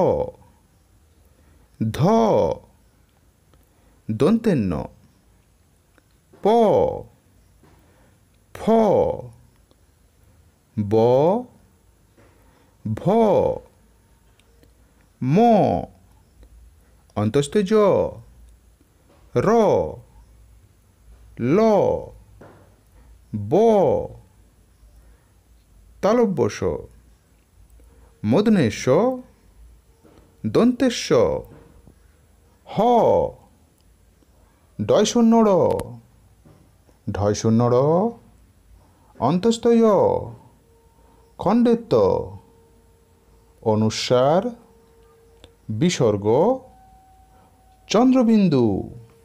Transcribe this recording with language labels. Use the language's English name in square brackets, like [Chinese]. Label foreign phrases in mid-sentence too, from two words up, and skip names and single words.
[Bangla] ধ দন্তেন্ন প ফ ব ভ ম অন্তস্থ জ র ল ব তালব্য শ মূর্ধন্য ষ দন্তেশ্ব হ ডয় শূন্য র ঢয় শূন্য র অন্তস্থ য় খণ্ডেত্ব অনুস্বার বিসর্গ চন্দ্রবিন্দু।